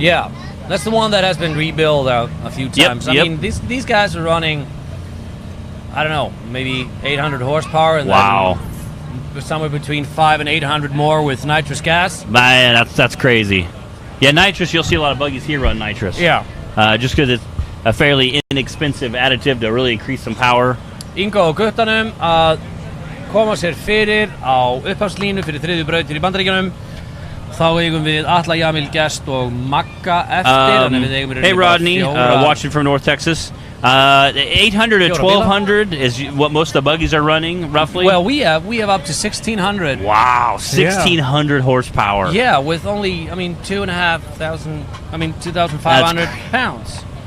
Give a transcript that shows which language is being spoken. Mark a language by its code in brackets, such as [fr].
[en] Yeah, that's the one that has been rebuilt a few times. I mean, these guys are running, I don't know, maybe 800 horsepower. And Wow. then somewhere between 500 and 800 more with nitrous gas. Man, that's crazy. Yeah, nitrous, you'll see a lot of buggies here run nitrous. Yeah. Just because it's a fairly inexpensive additive to really increase some power. [is] Ingo og Guttanum að koma sér fyrir á upphafslínu fyrir þriðju brautir í Bandaríkjunum. Þá eigum við Atla Jamil Gest og Magga eftir. Þannig við eigum í [en] Hey [is] rauninni bara [en] Rodney, [is] fjóra- [en] watching from North Texas. 800 to 1200 is what most of the buggies are running, roughly. Well, we have up to 1600. Wow, 1600 horsepower. Yeah, with only 2,500 pounds.